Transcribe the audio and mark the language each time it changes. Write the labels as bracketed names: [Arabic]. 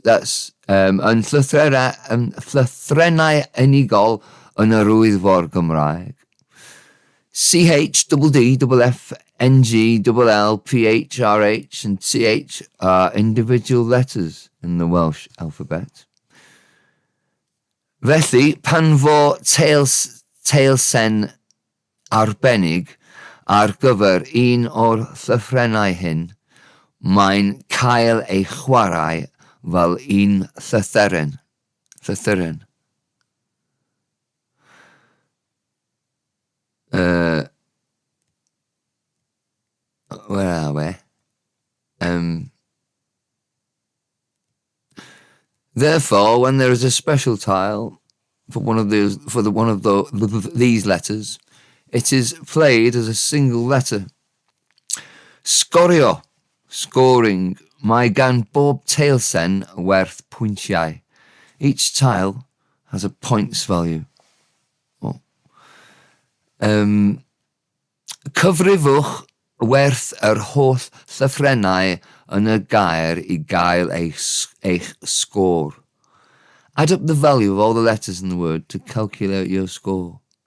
[Welsh] That's yn llythrennau unigol yn yr wyddor Gymraeg. [English] CH, D, F, NG, L, PH, RH, and TH are individual letters in the Welsh alphabet. [Welsh] Felly, pan fo teilsen arbennig ar gyfer un o'r llythrennau hyn, mae'n cael ei chwarae fel un llythyren. [English] Where are we? Therefore, when there is a special tile for one of these letters, it is played as a single letter. [Welsh] Sgorio, scoring, mae gan bob teilsen werth pwyntiau. [English] Each tile has a points value. [Welsh] Cyfrifwch werth yr holl llythrennau yn y gair I gael eich score. [English] Add up the value of all the letters in the word to calculate your score.